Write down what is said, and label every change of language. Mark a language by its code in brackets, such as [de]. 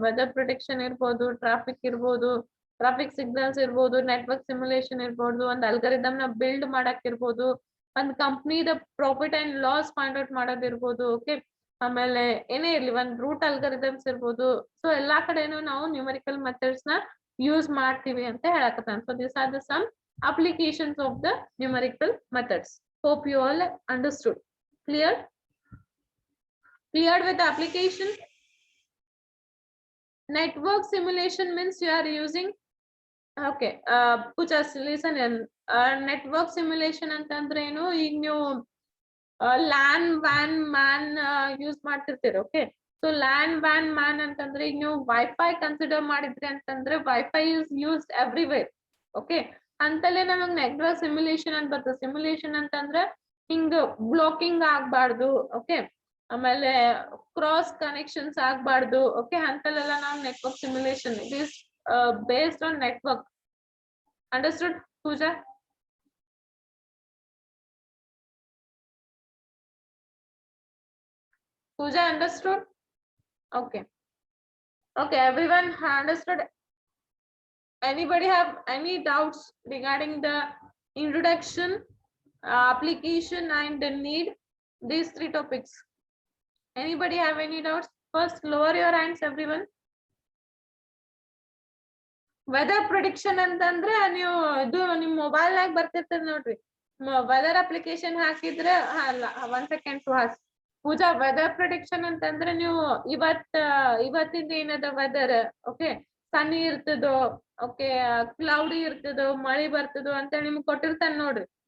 [kn] Weather prediction ಇರ್ಬೋದು, traffic ಇರ್ಬೋದು, traffic signals ಇರ್ಬೋದು, ನೆಟ್ವರ್ಕ್ ಸಿಮ್ಯುಲೇಷನ್ ಇರ್ಬೋದು, ಒಂದು ಅಲ್ಗೋರಿದಮ್ ನ ಬಿಲ್ಡ್ ಮಾಡಕ್ ಇರ್ಬೋದು, ಒಂದು ಕಂಪ್ನಿದ profit and loss find out ಮಾಡೋದಿರ್ಬೋದು. Okay, ಆಮೇಲೆ ಏನೇ ಇರ್ಲಿ ಒಂದು ರೂಟ್ ಅಲ್ಗೋರಿದಮ್ಸ್ ಇರ್ಬೋದು. ಸೊ ಎಲ್ಲಾ ಕಡೆನೂ ನಾವು ನ್ಯೂಮರಿಕಲ್ ಮೆಥಡ್ಸ್ ನ ಯೂಸ್ ಮಾಡ್ತೀವಿ ಅಂತ ಹೇಳಕತ್ತಾನ. [en] So this are the some applications of the numerical methods. Hope you all understood. Clear? Clear with the application? Network simulation means you are using, okay, just listen in. [kn] Network simulation ಅಂತಂದ್ರೆ ಏನು, ಈಗ ನೀವು LAN WAN MAN use ಮಾಡ್ತಿರ್ತೀರಿ. Okay, so LAN WAN MAN ಅಂತಂದ್ರೆ ಈಗ ನೀವು wifi consider ಮಾಡಿದ್ರಿ ಅಂತಂದ್ರೆ [en] Wifi is used everywhere. [kn] Okay, ಅಂತಲೇ ನಮಗ್ ನೆಟ್ವರ್ಕ್ ಸಿಮ್ಯುಲೇಷನ್ ಅಂತ ಬರ್ತದೆ. ಸಿಮ್ಯುಲೇಷನ್ ಅಂತಂದ್ರೆ ಹಿಂಗ ಬ್ಲಾಕಿಂಗ್ ಆಗ್ಬಾರ್ದು. ಓಕೆ, ಆಮೇಲೆ ಕ್ರಾಸ್ ಕನೆಕ್ಷನ್ಸ್ ಆಗ್ಬಾರ್ದು. ಓಕೆ, ಅಂತಲ್ಲೆಲ್ಲ ನಾವು network simulation. [en] It is based on network. Understood Pooja? Pooja understood? Okay. Okay, everyone understood? Anybody have any doubts regarding the introduction, application and the need, these three topics? Anybody have any doubts? First lower your hands, everyone. [kn] Weather prediction ಅಂತಂದ್ರೆ ನೀವು ಇದು ನಿಮ್ mobile ನಾಗ ಬರ್ತಿರ್ತದ ನೋಡ್ರಿ. Weather application ಹಾಕಿದ್ರೆ [en] one second [kn] Suhas. ಪೂಜಾ, weather prediction ಅಂತಂದ್ರೆ ನೀವು ಇವತ್ತಿಂದ ಏನದ ವೆದರ್, ಓಕೆ, ಸನಿ ಇರ್ತದೋ, ಓಕೆ, ಕ್ಲೌಡಿ ಇರ್ತದೋ, ಮಳಿ ಬರ್ತದೋ ಅಂತ ನಿಮ್ಗೆ ಕೊಟ್ಟಿರ್ತಾನೆ ನೋಡ್ರಿ.